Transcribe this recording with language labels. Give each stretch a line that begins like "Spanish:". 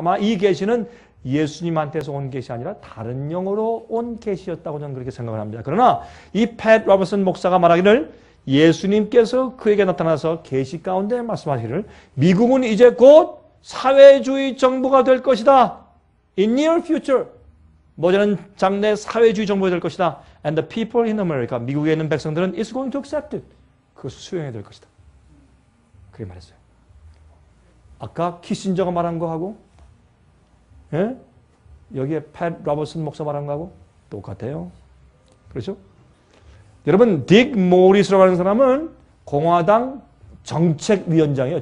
Korean: 아마 이 계시는 예수님한테서 온 계시 아니라 다른 영어로 온 계시였다고 저는 그렇게 생각을 합니다. 그러나 이 팻 로버슨 목사가 말하기를 예수님께서 그에게 나타나서 계시 가운데 말씀하시기를 미국은 이제 곧 사회주의 정부가 될 것이다.
English: In near future.
Korean: 머지않은 장래 사회주의 정부가 될 것이다.
English: And the people in America.
Korean: 미국에 있는 백성들은
English: is going to accept it.
Korean: 그것을 수용해야 될 것이다. 그렇게 말했어요. 아까 키신저가 말한 거하고 예? 여기에 팻 로버슨 목사 말한 거하고 똑같아요. 그렇죠? 여러분 딕 모리스라고 하는 사람은 공화당 정책위원장이에요.